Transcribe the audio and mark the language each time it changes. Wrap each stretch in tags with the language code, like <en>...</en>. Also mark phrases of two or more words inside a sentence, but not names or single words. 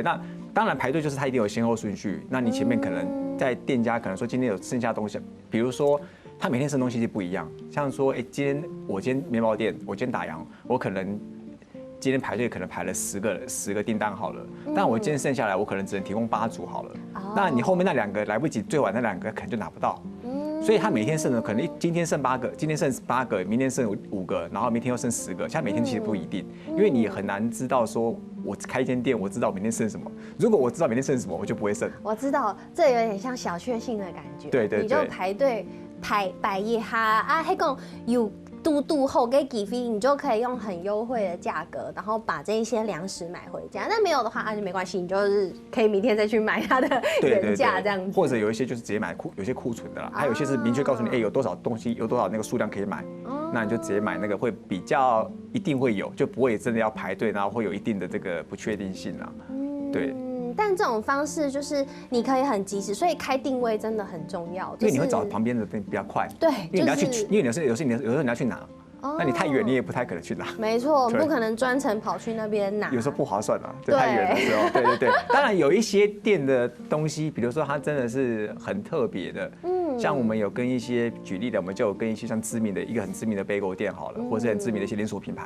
<zh>那當然排隊就是它一定有先後順序。那你前面可能在店家可能說今天有剩下東西，比如說他每天剩東西就不一樣，像說今天麵包店，我今天打烊，我可能今天排隊可能排了10個訂單好了，但我今天剩下來我可能只能提供8組好了。那你後面那2個來不及，最晚那2個可能就拿不到。所以他每天剩的可能今天剩8 個，今天剩8個，明天剩5個，然後明天又剩10個。像每天其實不一定，因為你很難知道說我開一間店，我知道明天剩什麼。如果我知道明天剩什麼，我就不會剩。我知道，這有點像小確幸的感覺。對，你就排隊排一下啊，還講有嘟後給幾飛，你就可以用很優惠的價格，然後把這一些糧食買回家。但沒有的話，就沒關係，你就是可以明天再去買它的原價這樣子。或者有一些就是直接買有些庫存的啦，還有一些是明確告訴你，有多少東西，有多少那個數量可以買，那你就直接買那個會比較一定會有，就不會真的要排隊，然後會有一定的這個不確定性啦。對。但这种方式就是你可以很及时，所以开定位真的很重要，因为你会找旁边的比较快。对，因为你要去，因为有时候你要去拿。那你太远，你也不太可能去拿。没错，不可能专程跑去那边拿。有时候不划算啊，对，太远的时候。对。当然有一些店的东西，比如说它真的是很特别的，像我们有跟一些举例的，我们就有跟一些像一个很知名的 bagel 店好了，或是很知名的一些连锁品牌，</zh>